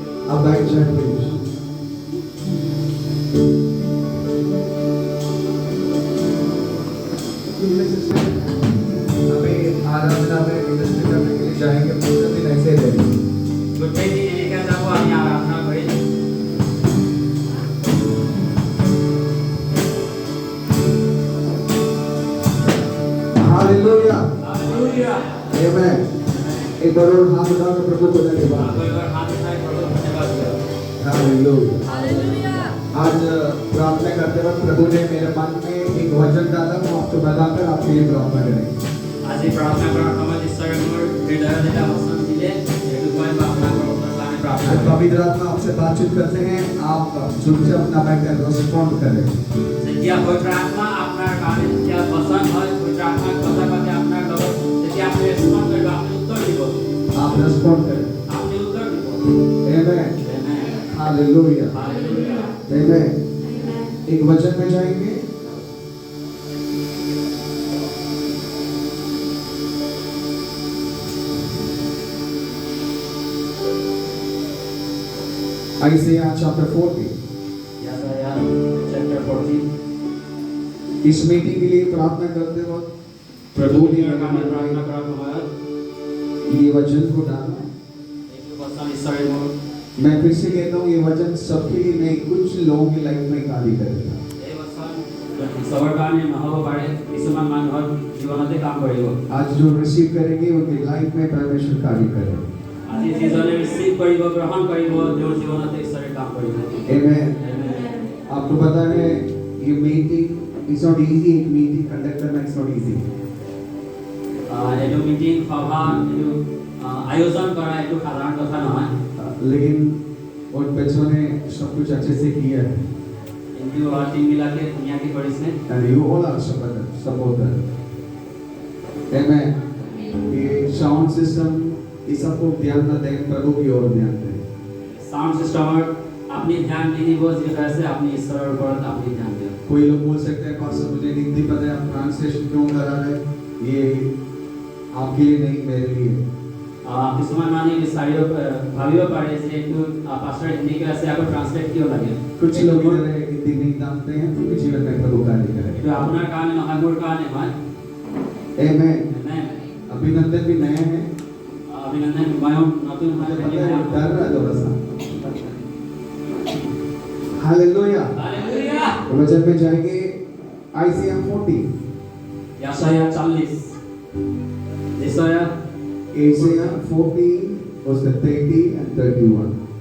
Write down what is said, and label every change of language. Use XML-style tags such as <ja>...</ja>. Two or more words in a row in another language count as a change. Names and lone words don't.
<hi>आप बैठ जाए प्लीज। हमें आराधना में मिनिस्ट्री करने के लिए जाएंगे, पूरा दिन ऐसे रहेंगे।</hi> <as>গোটেই দিন এনেকৈ যাব আমি আৰাধনা কৰি।</as> <hi>हालेलुया हालेलुया। आमेन। एक बार और हाथ उठाकर प्रभु को धन्यवाद। कोई बार हाथ उठाए प्रभु को धन्यवाद करो। हालेलुया। हालेलुया। आज प्रार्थना करते वक्त प्रभु ने मेरे मन में एक वचन डाला, वो आपको बताकर आपके लिए प्रार्थना करेंगे।</hi> <as>আজি प्रार्थना কৰাৰ সময়ত ঈশ্বৰে মোৰ হৃদয়ত এটা বচন দিলে, এইটো কৈ প্ৰাৰ্থনা কৰাৰ কাৰণে প্ৰাৰ্থনা</as> <hi>जब</hi> <as>কৰিম।</as> <hi>पवित्र आत्मा आपसे बातचीत करते हैं, आप चुपचाप अपना बैठ रिस्पॉन्ड करें।</hi> <as>যেতিয়া পবিত্ৰ আত্মা আপোনাৰ কাৰণে যেতিয়া বচন হয়, পবিত্ৰ আত্মাৰ কথা পাতে আপোনাৰ লগত, তেতিয়া আপুনি ৰেছপন্ড কৰিব, আপুনি উত্তৰ দিব।</as> <hi>आप रिस्पॉन्ड करें।</hi> <as>আপুনি উত্তৰ দিব।</as> <hi>आमेन।</hi> <as>আমেন।</as> <hi>हालेलुया हालेलुया। आमेन। एक वचन में जाएंगे। आइज़ाया चैप्टर 40। यशाया चैप्टर 40। इस मीटिंग के लिए प्रार्थना करते वक्त प्रभु ने मेरे मन प्रार्थना में</hi> <as>কৰাৰ সময়ত</as> <hi>ये वचन को डाला।</hi> <as>এইটো বচন ঈশ্বৰে মোৰ</as> <hi>मैं फिर से कहता हूँ, ये वचन सबके लिए नहीं, कुछ लोगों की लाइफ में कार्य करेगा।</hi> <as>এই বচন চবৰ কাৰণে নহ'ব পাৰে, কিছুমান মানুহৰ জীৱনতে কাম কৰিব।</as> <hi>आज जो रिसीव करेंगे उनकी लाइफ में परमेश्वर कार्य करेगा।</hi> <as>আজি যিজনে ৰিচিভ কৰিব, গ্ৰহণ কৰিব, তেওঁৰ জীৱনতে ঈশ্বৰে কাম কৰিব।</as> <hi>आमेन।</hi> <as>Amen।</as> <hi>आपको पता है ये मीटिंग</hi> <en>it's not easy,</en> <hi>एक मीटिंग कंडक्ट करना</hi> <en>it's not easy.</en> <as>এইটো মিটিং সভা এইটো আয়োজন কৰা এইটো সাধাৰণ কথা নহয়,</as> <hi>लेकिन उन बच्चों ने सब कुछ अच्छे से किया है।</hi> <as>কিন্তু টিমবিলাকে ধুনীয়াকৈ কৰিছে।</as> <en>And you all are supporter. Amen.</en> <hi>ये साउंड सिस्टम ये सबको ध्यान न दें, प्रभु की ओर ध्यान दें।</hi> <as>সাউন্ড সিস্টেমৰ আপুনি ধ্যান নিদিব, যিটো আছে আপুনি ঈশ্বৰৰ ওপৰত আপুনি ধ্যান দিয়ক।</as> <hi>कोई लोग बोल सकते हैं पास्टर मुझे हिंदी पता है, आप ट्रांसलेशन क्यों करा रहे हैं? ये आपके लिए नहीं, मेरे लिए।</hi> <as>কিছুমান মানুহে ভাবিব পাৰে যে এইটো পাষ্টৰ হিন্দী কৈ আছে, আকৌ ট্ৰান্সলেট কিয় লাগে?</as> <hi>कुछ लोग इधर है, हिंदी नहीं जानते हैं, तो जीवन में प्रभु कार्य करें।</hi> <as>এইটো আপোনাৰ কাৰণে নহয়, মোৰ কাৰণে হয়।</as> <hi>Amen.</hi> <as>Amen।</as> <hi>अभिनंदन भी नए हैं,</hi> <as>অভিনন্দন। ময়ো নতুন</as> <hi>मुझे</hi> <as>হয়।</as> <hi>पता है वो डर रहा है थोड़ा सा। हालेलुया। हालेलुया। वचन में जाएंगे आइज़ाया 40। यशाया 40। यशाया</hi> <en>Isaiah 40 verse 30 and 31.</en>